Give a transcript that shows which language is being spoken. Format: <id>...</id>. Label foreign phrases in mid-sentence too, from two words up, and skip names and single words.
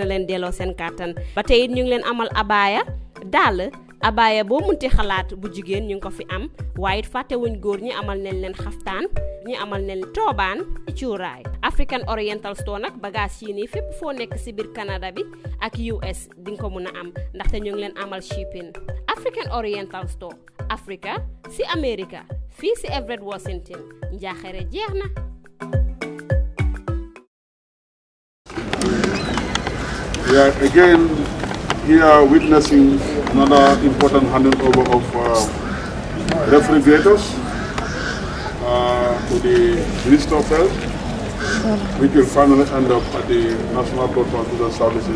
<wo>leen delloo seen kàttan ba tey it ñu ngi leen amal abaya dàll abaya boo munti xalaat bu jigéen ñu ngi ko fi am waaye it fàttewuñ góor ñi amal nañ leen xaftaan ñi amal nañ toobaan cuuraay African Oriental Store nag bagage yi nii fépp foo nekk si biir Canada bi ak US di nga ko mun a am ndaxte ñu ngi leen amal shipping African Oriental Store Africa si America fii si Everett Washington njaaxare jeex na.</wo> <en>We are again here witnessing another important handing over of refrigerators to the Bristol Belt, which will finally end up at the National Blood Transfusion Services.</en>